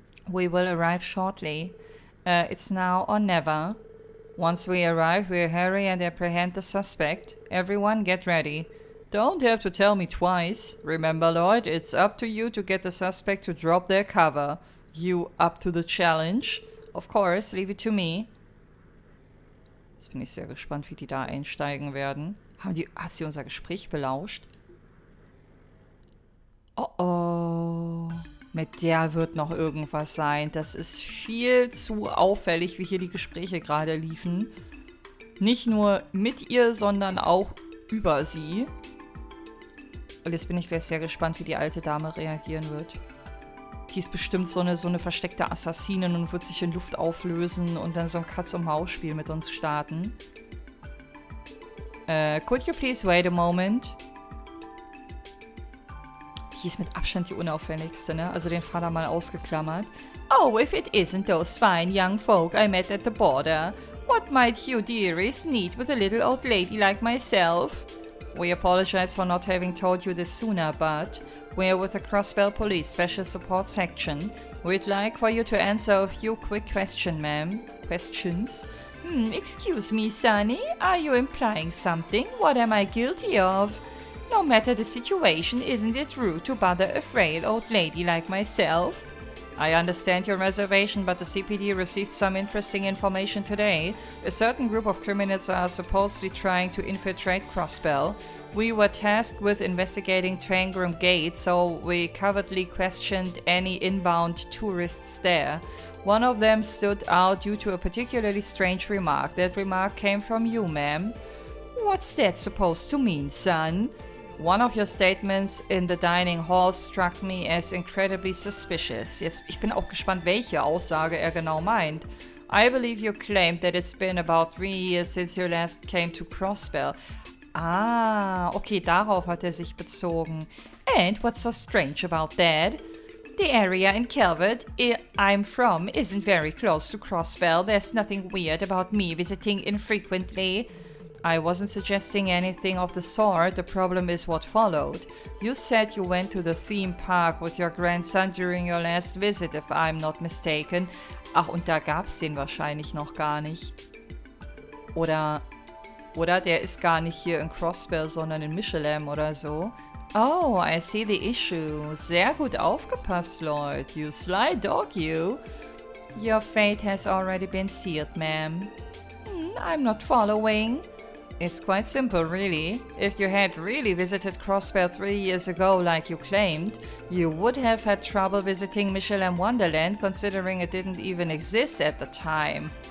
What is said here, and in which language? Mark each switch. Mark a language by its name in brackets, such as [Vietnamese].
[English] We will arrive shortly. It's now or never. Once we arrive, we'll hurry and apprehend the suspect. Everyone get ready. Don't have to tell me twice. Remember, Lloyd, it's up to you to get the suspect to drop their cover. You up to the challenge? Of course, leave it to me. [German] Jetzt bin ich sehr gespannt, wie die da einsteigen werden. Hat sie unser Gespräch belauscht? Oh oh. Mit der wird noch irgendwas sein. Das ist viel zu auffällig, wie hier die Gespräche gerade liefen. Nicht nur mit ihr, sondern auch über sie. Und jetzt bin ich gleich sehr gespannt, wie die alte Dame reagieren wird. Die ist bestimmt so eine versteckte Assassinin und wird sich in Luft auflösen und dann so ein Katz-und-Maus-Spiel mit uns starten. [English] Could you please wait a moment? [German] Die ist mit Abstand die unauffälligste, ne? Also den Vater mal ausgeklammert. [English] Oh, if it isn't those fine young folk I met at the border. What might you dearest need with a little old lady like myself? We apologize for not having told you this sooner, but we're with the Crossbell Police Special Support Section. We'd like for you to answer a few quick questions, ma'am. Questions? Excuse me, Sonny. Are you implying something? What am I guilty of? No matter the situation, isn't it rude to bother a frail old lady like myself? I understand your reservation, but the CPD received some interesting information today. A certain group of criminals are supposedly trying to infiltrate Crossbell. We were tasked with investigating Trangram Gate, so we covertly questioned any inbound tourists there. One of them stood out due to a particularly strange remark. That remark came from you, ma'am. What's that supposed to mean, son? One of your statements in the dining hall struck me as incredibly suspicious. [German] Ich bin auch gespannt, welche Aussage er genau meint. [English] I believe you claimed that it's been about 3 years since you last came to Crossbell. [German] Ah, okay, darauf hat er sich bezogen. [English] And what's so strange about that? The area in Calvert I'm from isn't very close to Crossbell. There's nothing weird about me visiting infrequently. I wasn't suggesting anything of the sort. The problem is what followed. You said you went to the theme park with your grandson during your last visit, if I'm not mistaken. [German] Ach, und da gab's den wahrscheinlich noch gar nicht. Oder der ist gar nicht hier in Crossbell, sondern in Michelin oder so. [English] Oh, I see the issue. [German] Sehr gut aufgepasst, [English] Lloyd. You sly dog, you. Your fate has already been sealed, ma'am. I'm not following. It's quite simple, really. If you had really visited Crossbell 3 years ago like you claimed, you would have had trouble visiting Michelin Wonderland, considering it didn't even exist at the time.